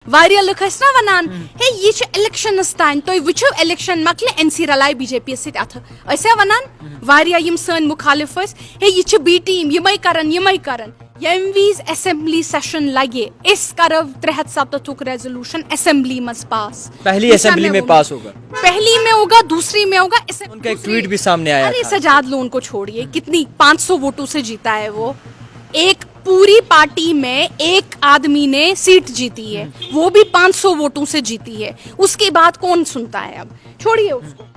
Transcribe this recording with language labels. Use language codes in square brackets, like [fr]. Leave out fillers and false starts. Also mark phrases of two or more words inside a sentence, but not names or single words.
[ks] واریاہ لُکھ ٲسۍ نا وَنان ہے یہِ چھُ اِلیکشنَس تانۍ تُہۍ وٕچھِو اِلیکشن مۄکلہِ این سی رلاے بی جے پی یَس سۭتۍ اَتھٕ ٲسیا وَنان واریاہ یِم سٲنۍ مُخالِف ٲسۍ ہے یہِ چھِ [en] B team [ks] یِمے کرن ییٚمہِ وِزِ [en] assembly session [ks] لگہِ أسۍ کرو 377 ریزولوشن اسمبلی منٛز پاس [ur] پہلی اسمبلی میں پاس ہوگا پہلی میں ہوگا دوسری میں ہوگا ان کا ایک ٹویٹ بھی سامنے آیا ارے سجاد لون کو چھوڑیے کتنی 500 ووٹوں سے جیتا ہے وہ ایک پوری پارٹی میں ایک آدمی نے سیٹ جیتی ہے وہ بھی 500 ووٹوں سے جیتی ہے اس کے بعد کون سنتا ہے اب چھوڑیے اس کو